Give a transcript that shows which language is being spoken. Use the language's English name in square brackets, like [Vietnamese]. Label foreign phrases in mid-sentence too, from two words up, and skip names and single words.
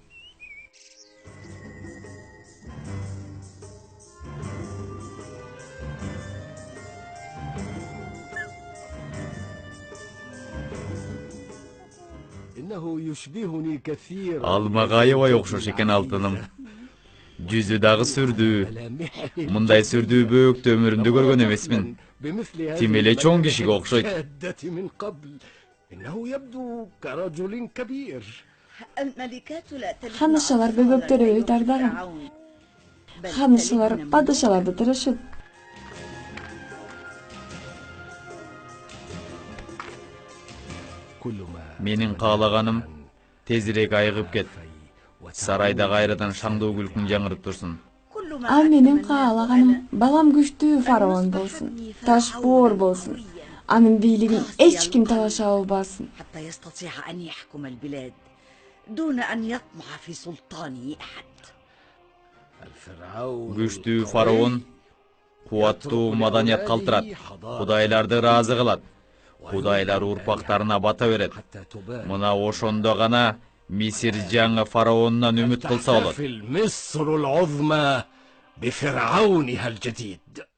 [Kyrgyz] Ал мага аябай окшош экен, алтыным. Жүзү дагы сүрдүү. Мындай сүрдүү бөөктө өмүрүмдө көргөн эмесмин. Тим эле чоң кишиге окшойт. Ханышалар бөбөктөрү тардаган. Ханышалар падышаларды тырышып. Менин каалаганым тезирээк айыгып кет. Сарайда кайрадан шаңдуу күлкүң жаңырып турсун. Ал менин каалаганым балам күчтүү фараон болсун, ташбоор болсун. Анын бийлигин эч ким талаша албасын. [Arabic] حتى يستطيع أن يحكم البلاد دون أن يطمع في سلطانه أحد. [Kyrgyz] Күчтүү фараон кубаттуу маданият калтырат. Кудайларды ыраазы кылат. Кудайлар урпактарына бата берет. Мына ошондо гана Мисир жаңы фараонунан үмүт кылса болот. [Arabic] مصر العظمى بفرعونها الجديد.